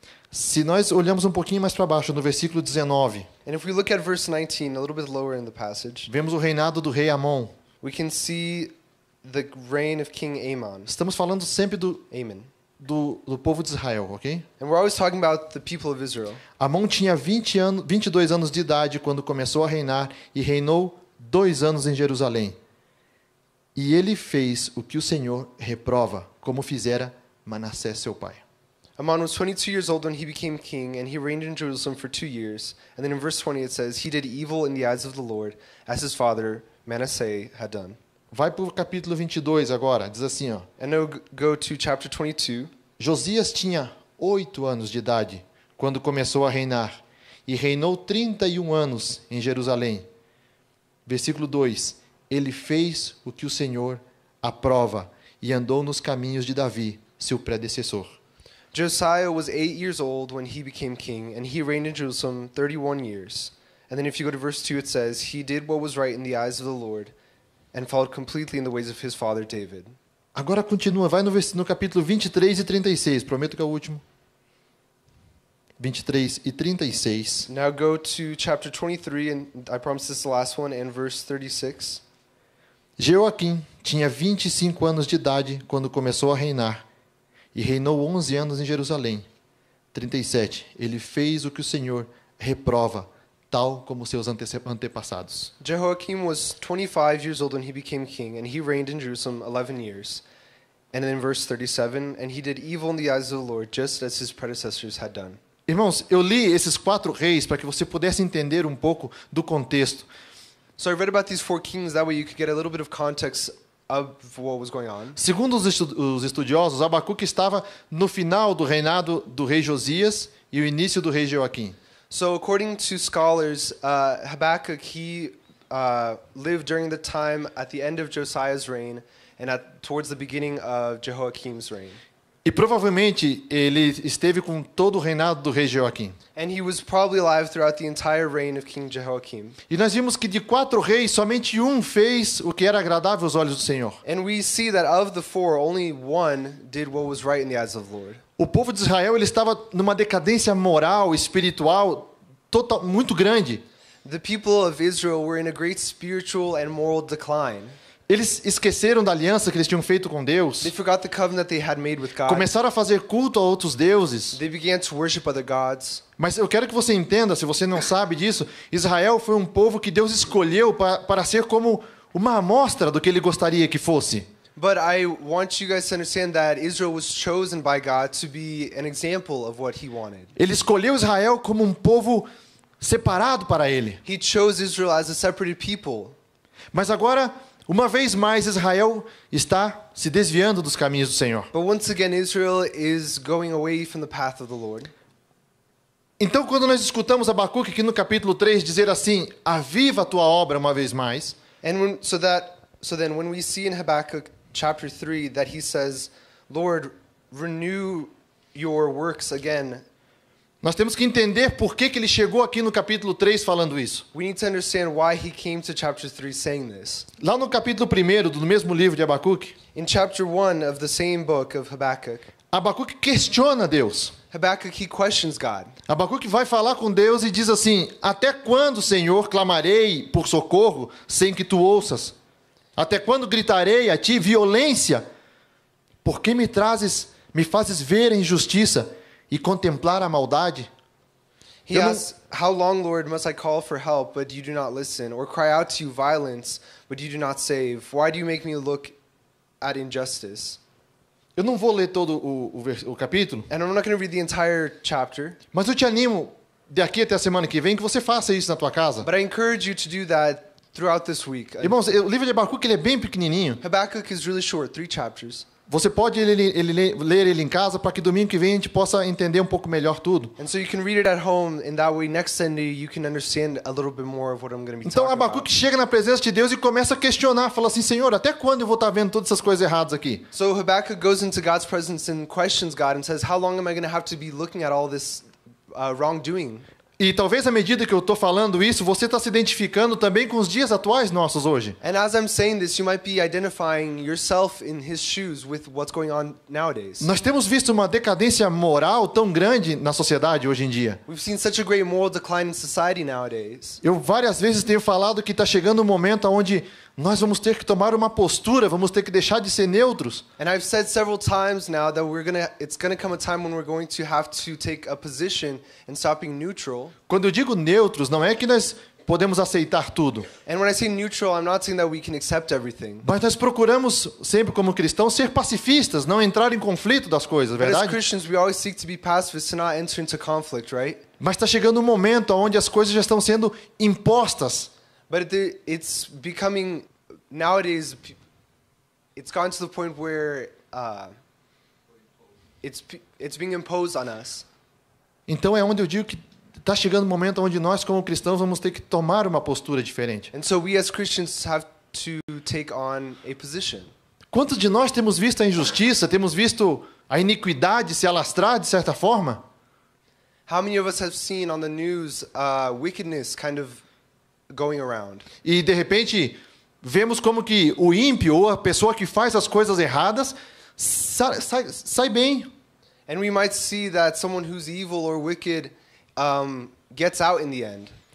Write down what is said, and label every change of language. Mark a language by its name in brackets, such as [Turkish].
[Portuguese] Se nós olhamos um pouquinho mais para baixo, no versículo 19, [English] And if we look at verse 19, a little bit lower in the passage, [Portuguese] vemos o reinado do rei Amon. [English] we can see the reign of King Amon. [Portuguese] Estamos falando sempre Amon. do povo de Israel, ok? [English] And we're always talking about the people of Israel. [Portuguese] Amon tinha 22 anos de idade quando começou a reinar e reinou 2 anos em Jerusalém. E ele fez o que o Senhor reprova, como fizera Manassés, seu pai. [English] Amon was 22 years old when he became king, and he reigned in Jerusalem for 2 years. And then in verse 20 it says, he did evil in the eyes of the Lord, as his father Manasseh had done. [Portuguese] Vai para o capítulo 22 agora, diz assim, ó. [English] And now go to chapter 22. [Portuguese] Josias tinha 8 anos de idade quando começou a reinar e reinou 31 anos em Jerusalém. Versículo 2. Ele fez o que o Senhor aprova e andou nos caminhos de Davi, seu predecessor. [English] Josiah was 8 years old when he became king, and he reigned in Jerusalem 31 years. And then if you go to verse 2, it says, he did what was right in the eyes of the Lord, and followed completely in the ways of his father David. [Portuguese] Agora continua, vai no capítulo 23 e 36, prometo que é o último. 23 e 36. [English] Now go to chapter 23, and I promise this is the last one, and verse 36. [Portuguese] Jeoaquim tinha 25 anos de idade quando começou a reinar e reinou 11 anos em Jerusalém. 37. Ele fez o que o Senhor reprova, tal como seus antepassados. [English] Jehoiakim was 25 years old when he became king, and he reigned in Jerusalem 11 years. And then in verse 37, and he did evil in the eyes of the Lord, just as his predecessors had done. [Portuguese] Irmãos, eu li esses 4 reis para que você pudesse entender um pouco do contexto. [English] So I read about these 4 kings, that way you could get a little bit of context of what was going on. [Portuguese] Segundo os estudiosos, Abacuque estava no final do reinado do rei Josias e o início do rei Jeoaquim. [English] So according to scholars, Habakkuk, he lived during the time at the end of Josiah's reign and towards the beginning of Jehoiakim's reign. [Portuguese] E provavelmente ele esteve com todo o reinado do rei Jeoaquim. [English] And he was probably alive throughout the entire reign of King Jehoiakim. [Portuguese] E nós vimos que de 4 reis, somente um fez o que era agradável aos olhos do Senhor. [English] And we see that of the 4, only one did what was right in the eyes of the Lord. [Portuguese] O povo de Israel ele estava numa decadência moral, espiritual, muito grande. [English] The people of Israel were in a great spiritual and moral decline. [Portuguese] Eles esqueceram da aliança que eles tinham feito com Deus. [English] They forgot the covenant they had made with God. [Portuguese] Começaram a fazer culto a outros deuses. [English] They began to worship other gods. [Portuguese] Mas eu quero que você entenda, se você não sabe disso, Israel foi um povo que Deus escolheu para ser como uma amostra do que ele gostaria que fosse. [English] But I want you guys to understand that Israel was chosen by God to be an example of what he wanted. [Portuguese] Ele escolheu Israel como um povo separado para ele. [English] He chose Israel as a separated people. [Portuguese] Mas agora, uma vez mais, Israel está se desviando dos caminhos do Senhor. [English] But once again, Israel is going away from the path of the Lord. [Portuguese] Então, quando nós escutamos Abacuque aqui no capítulo 3 dizer assim, aviva a tua obra uma vez mais, [English] And so then when we see in Habakkuk chapter 3 that he says, Lord, renew your works again, [Portuguese] nós temos que entender por que ele chegou aqui no capítulo 3 falando isso. [English] we need to understand why he came to chapter 3 saying this. [Portuguese] Lá no capítulo 1 do mesmo livro de Abacuque, [English] In chapter 1 of the same book of Habakkuk, [Portuguese] Abacuque questiona Deus. [English] Habakkuk, he questions God. [Portuguese] Abacuque vai falar com Deus e diz assim, até quando, Senhor, clamarei por socorro sem que tu ouças? Até quando gritarei a ti violência? Por que me fazes ver a injustiça e contemplar a maldade? [English] He asks, how long, Lord, must I call for help, but you do not listen, or cry out to you violence, but you do not save? Why do you make me look at injustice? [Portuguese] Eu não vou ler todo o capítulo, [English] And I'm not going to read the entire chapter, [Portuguese] mas eu te animo daqui até a semana que vem, que você faça isso na tua casa. [English] But I encourage you to do that throughout this week. [Portuguese] Irmãos, o livro de Abacuque ele é bem pequenininho. [English] Habakkuk is really short, 3 chapters. [Portuguese] Você pode ler ele em casa para que domingo que vem a gente possa entender um pouco melhor tudo. [English] And so you can read it at home, and that way next Sunday you can understand a little bit more of what I'm going to be [Portuguese] Então [English] talking [Portuguese] Abacuque [English] about. [Portuguese] chega na presença de Deus e começa a questionar, fala assim, Senhor, até quando eu vou estar vendo todas essas coisas erradas aqui? [English] So Habakkuk goes into God's presence and questions God and says, how long am I going to have to be looking at all this wrongdoing? [Portuguese] E talvez à medida que eu estou falando isso, você está se identificando também com os dias atuais nossos hoje. [English] And as I'm saying this, you might be identifying yourself in his shoes with what's going on nowadays. [Portuguese] Nós temos visto uma decadência moral tão grande na sociedade hoje em dia. [English] We've seen such a great moral decline in society nowadays. [Portuguese] Eu várias vezes tenho falado que está chegando um momento onde nós vamos ter que tomar uma postura, vamos ter que deixar de ser neutros. [English] And I've said several times now that it's gonna come a time when we're going to have to take a position and stop being neutral. [Portuguese] Quando eu digo neutros, não é que nós podemos aceitar tudo. [English] And when I say neutral, I'm not saying that we can accept everything. [Portuguese] Mas nós procuramos sempre como cristãos ser pacifistas, não entrar em conflito das coisas, [English] But as Christians, we always seek to be pacifists, to not enter into conflict, right? [Portuguese] Mas está chegando um momento onde as coisas já estão sendo impostas. [English] But it's becoming, nowadays, it's gotten to the point where it's being imposed on us. [Portuguese] Então é onde eu digo que está chegando um momento onde nós como cristãos vamos ter que tomar uma postura diferente. [English] And so we as Christians have to take on a position. [Portuguese] Quantos de nós temos visto a injustiça, temos visto a iniquidade se alastrar de certa forma? [English] How many of us have seen on the news wickedness kind of going around? [Portuguese] E de repente vemos como que o ímpio ou a pessoa que faz as coisas erradas sai bem. [English] And we might see that someone who's evil or wicked gets out in the end.